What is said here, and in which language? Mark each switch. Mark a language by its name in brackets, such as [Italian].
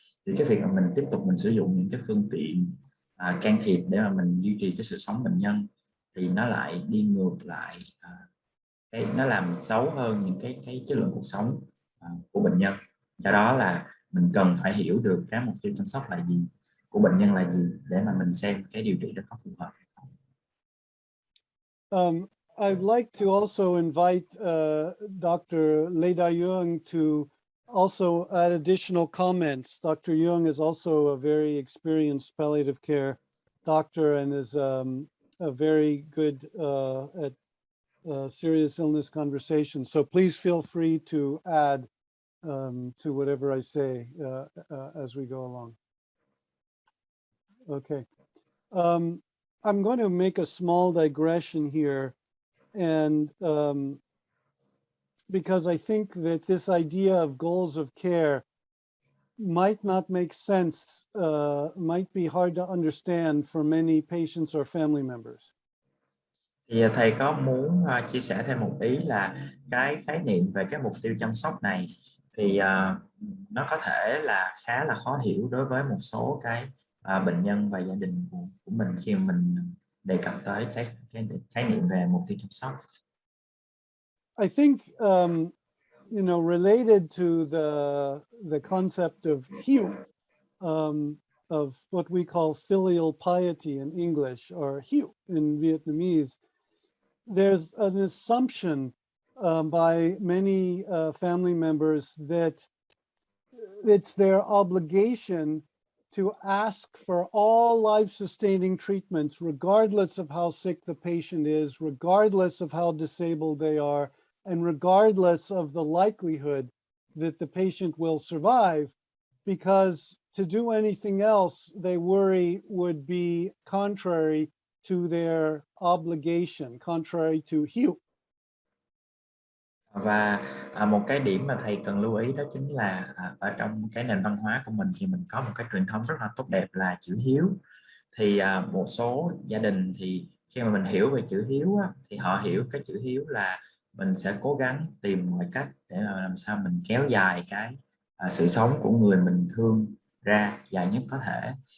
[Vietnamese] Thì cái việc mà mình tiếp tục mình sử dụng những cái phương tiện can thiệp để mà mình duy trì cái sự sống bệnh nhân, thì nó lại đi ngược lại, nó làm xấu hơn những cái chất lượng cuộc sống của bệnh nhân. Do đó là mình cần phải hiểu được cái mục tiêu chăm sóc là gì, của bệnh nhân là gì, để mà mình xem cái điều trị đó có phù hợp hay không. [English] I'd like to also invite Dr. Đại Dương to also add additional comments. Dr. Jung is also a very experienced palliative care doctor and is a very good at serious illness conversation. So please feel free to add to whatever I say as we go along. Okay. I'm going to make a small digression here, and because I think that this idea of goals of care might not make sense, might be hard to understand for many patients or family members. [Vietnamese] Thì thầy có muốn chia sẻ thêm một ý là cái khái niệm về cái mục tiêu chăm sóc này thì nó có thể là khá là khó hiểu đối với một số cái bệnh nhân và gia đình của mình khi mình đề cập tới cái khái niệm về mục tiêu chăm sóc. [English] I think related to the concept of hiểu, of what we call filial piety in English, or hiểu in Vietnamese, there's an assumption by many family members that it's their obligation to ask for all life-sustaining treatments, regardless of how sick the patient is, regardless of how disabled they are, and regardless of the likelihood that the patient will survive, because to do anything else, they worry would be contrary to their obligation, contrary to hiểu. [Vietnamese] Và một cái điểm mà thầy cần lưu ý đó chính là ở trong cái nền văn hóa của mình thì mình có một cái truyền thống rất là tốt đẹp là chữ hiếu. Thì một số gia đình thì khi mà mình hiểu về chữ hiếu á, thì họ hiểu cái chữ hiếu là mình sẽ cố gắng tìm mọi cách để làm sao mình kéo dài cái sự sống của người mình thương ra dài nhất có thể.